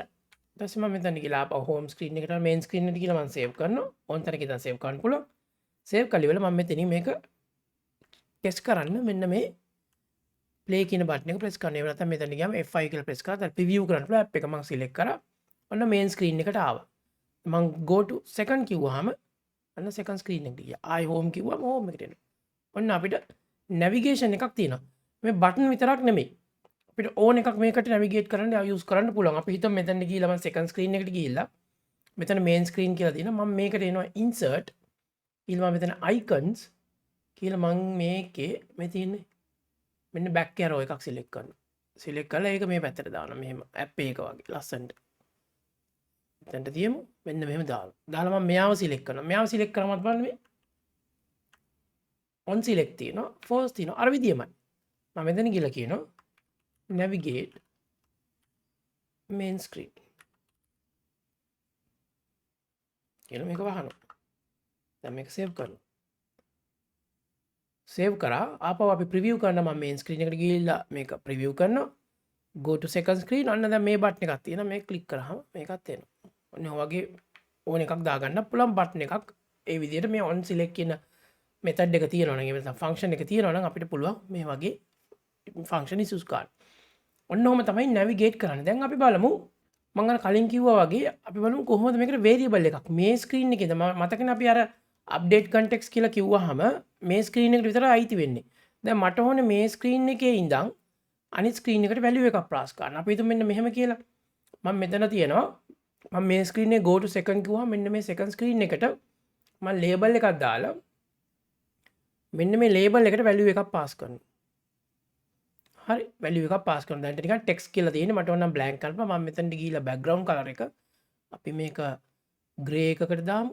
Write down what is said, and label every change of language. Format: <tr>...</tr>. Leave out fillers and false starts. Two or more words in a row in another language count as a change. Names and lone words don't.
<si>ඊට පස්සේ මම මෙතන ගිහලා ආපහු</si> <en>home screen</en> <si>එකට</si> <en>main screen</en> <si>එකට ගිහලා මම save කරනවා. ඕන තැනක ඉඳන් save කරන්න පුළුවන්. save කරලා ඉවරලා මම මෙතනින් මේක test කරන්න මෙන්න මේ play කියන බටන් එක press කරන්න. ඒ නැත්නම් මෙතන ගියාම F5 කියලා press කරලා දැන් preview කරන්න පුළුවන් app එක මම select කරා. ඔන්න</si> <en>main screen</en> <si>එකට ආවා. මම</si> <en>go to second</en> <si>කිව්වහම අන්න</si> <en>second screen</en> <si>එකට ගියා. ආයි home කිව්වම home එකට එනවා. ඔන්න අපිට navigation එකක් තියෙනවා. මේ බටන් විතරක් නෙමෙයි. අපිට ඕන එකක් මේකට navigate කරන්න use කරන්න පුළුවන්. අපි හිතමු මෙතනට ගිහලා මම</si> <en>second screen</en> <si>එකට ගිහිල්ලා මෙතන</si> <en>main screen</en> <si>කියලා තියෙනවා. මම මේකට එනවා insert ඊළඟ මෙතන icons කියලා මම මේකේ මේ තියෙන්නේ මෙන්න</si> <en>back arrow</en> <si>එකක් select කරනවා. select කරලා ඒක මේ පැත්තට දානවා. මෙහෙම app එක වගේ ලස්සනට. මෙතනට තියමු. මෙන්න මෙහෙම දානවා. දාලා මම මෙයාව select කරනවා. මෙයාව select කරාමත් බලන්න මේ</si> <en>on select</en> <si>තියෙනවා. force තියෙනවා. අර විදියමයි. මම මෙතන ගිහලා කියනවා</si> <en>navigate main screen</en> <si>කියලා මේක වහනවා. දැන් මේක save කරනවා. save කරා ආපහු අපි preview කරන මම</si> <en>main screen</en> <si>එකට ගිහිල්ලා මේක preview කරනවා.</si> <en>go to second screen</en> <si>අන්න දැන් මේ බටන් එකක් තියෙනවා. මේක click කරාම මේකත් එනවා. ඔන්න ඔය වගේ ඕන එකක් දාගන්න පුළුවන් බටන් එකක්. ඒ විදිහට මේ</si> <en>on select</en> <si>කියන method එක තියෙනවා නම් ඒ වෙනසක් function එක තියෙනවා නම් අපිට පුළුවන් මේ වගේ</si> <en>function use</en> <si>කරන්න. ඔන්න ඔහම තමයි navigate කරන්න. දැන් අපි බලමු මම අර කලින් කිව්වා වගේ අපි බලමු කොහොමද මේකට variable එකක් මේ screen එකේද මතකනේ අපි අර</si> <en>update context</en> <si>කියලා කිව්වහම මේ screen එකට විතරයි අයිති වෙන්නේ. දැන් මට ඕනේ මේ screen එකේ ඉඳන් අනිත් screen එකට value එකක් pass කරන්න. අපි හිතමු මෙන්න මෙහෙම කියලා. මම මෙතන තියෙනවා මම මේ screen එකේ</si> <en>go to second</en> <si>කිව්වහම මෙන්න මේ</si> <en>second screen</en> <si>එකට මම label එකක් දාලා මෙන්න මේ label එකට value එකක් pass කරනවා. හරි value එකක් pass කරනවා. දැන් නිකන් text කියලා තියෙන්නේ මට ඕන නම් blank කරපුවා. මම මෙතනට ගිහිල්ලා</si> <en>background color</en> <si>එක අපි මේක gray එකකට දාමු.</si>